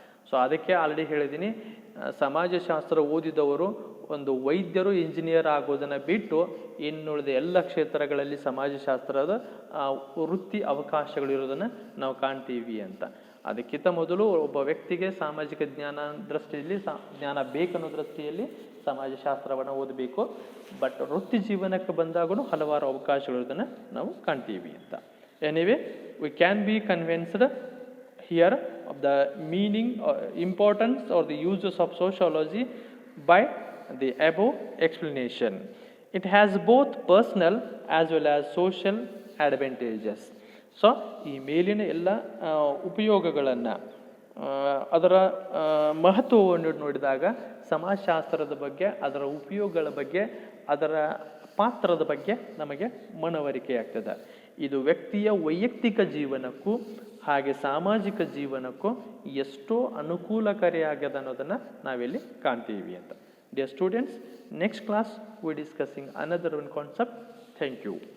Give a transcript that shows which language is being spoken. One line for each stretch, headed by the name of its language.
Kannada: So ಅದಕ್ಕೆ already ಹೇಳಿದ್ದೀನಿ, ಸಮಾಜಶಾಸ್ತ್ರ ಓದಿದವರು ಒಂದು ವೈದ್ಯರು ಇಂಜಿನಿಯರ್ ಆಗೋದನ್ನು ಬಿಟ್ಟು ಇನ್ನುಳಿದ ಎಲ್ಲ ಕ್ಷೇತ್ರಗಳಲ್ಲಿ ಸಮಾಜಶಾಸ್ತ್ರದ ವೃತ್ತಿ ಅವಕಾಶಗಳು ಇರೋದನ್ನು ನಾವು ಕಾಣ್ತೀವಿ ಅಂತ. ಅದಕ್ಕಿಂತ ಮೊದಲು ಒಬ್ಬ ವ್ಯಕ್ತಿಗೆ ಸಾಮಾಜಿಕ ಜ್ಞಾನ ದೃಷ್ಟಿಯಲ್ಲಿ ಜ್ಞಾನ ಬೇಕನ್ನೋ ದೃಷ್ಟಿಯಲ್ಲಿ ಸಮಾಜಶಾಸ್ತ್ರವನ್ನು ಓದಬೇಕು. ಬಟ್ ವೃತ್ತಿ ಜೀವನಕ್ಕೆ ಬಂದಾಗೂ ಹಲವಾರು ಅವಕಾಶಗಳಿರೋದನ್ನು ನಾವು ಕಾಣ್ತೀವಿ ಅಂತ.
English: Anyway, we can be convinced here of the meaning or importance or the uses of sociology by the above explanation. It has both personal as well as social advantages.
Kannada: So ಈ ಮೇಲಿನ ಎಲ್ಲ ಉಪಯೋಗಗಳನ್ನು, ಅದರ ಮಹತ್ವವನ್ನು ನೋಡಿದಾಗ ಸಮಾಜಶಾಸ್ತ್ರದ ಬಗ್ಗೆ, ಅದರ ಉಪಯೋಗಗಳ ಬಗ್ಗೆ, ಅದರ ಪಾತ್ರದ ಬಗ್ಗೆ ನಮಗೆ ಮನವರಿಕೆ ಆಗ್ತದೆ. ಇದು ವ್ಯಕ್ತಿಯ ವೈಯಕ್ತಿಕ ಜೀವನಕ್ಕೂ ಹಾಗೆ ಸಾಮಾಜಿಕ ಜೀವನಕ್ಕೂ ಎಷ್ಟೋ ಅನುಕೂಲಕಾರಿಯಾಗ್ಯದ ಅನ್ನೋದನ್ನು ನಾವಿಲ್ಲಿ ಕಾಣ್ತೀವಿ ಅಂತ.
English: Dear students, next class we discussing another one concept. Thank you.